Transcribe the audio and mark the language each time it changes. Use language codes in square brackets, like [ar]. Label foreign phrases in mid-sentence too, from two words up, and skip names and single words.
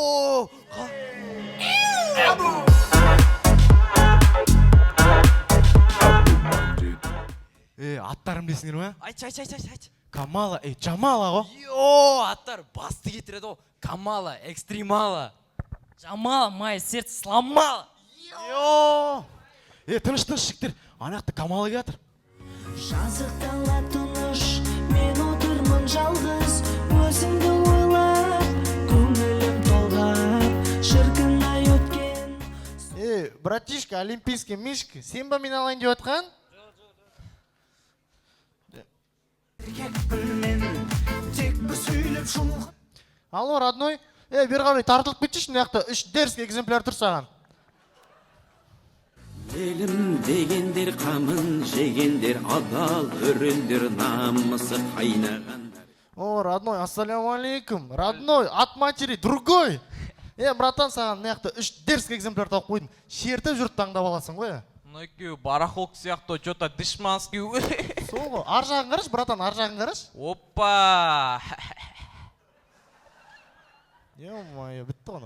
[kk] Аттарын білесіңдер ме? Айт. Камала, Жамала ғой? Аттар басты кетіреді ғой. Камала, экстремала. Жамала, [ru] мое сердце сломала. [kk] Тыныш жігіттер, анақта Камала келатыр. Жазықтала тыныш, мен отырмын жалғыз, өзіңді ойлап, көңілім толғап, шіркін-ай өткен. [ru] Братишка, олимпийский мишка, [kk] сен ба мен алайын деп отқан? Алло, родной, бері қарай тартылып кетші, мына 3 [ru] дерзкий экземпляр [kk] тұр саған. Елім дегендер қамын жегендер, адал өрендер намысы қайнағандар. [ru] О, родной, [ar] السلام عليكم. [ru] Родной, от матери другой. [kk] Братан, саған мына 3 [ru] дерзкий экземпляр [kk] тауып қойдым. Шертіп жүріп таңдап аласың ғой. Мынау барахолк сияқты, [ru] что-то дышманский. [kk] Сол ғой, ар жағын қараш, братан, ар жағын қараш. Опа! Ё-моё, бітті ғана.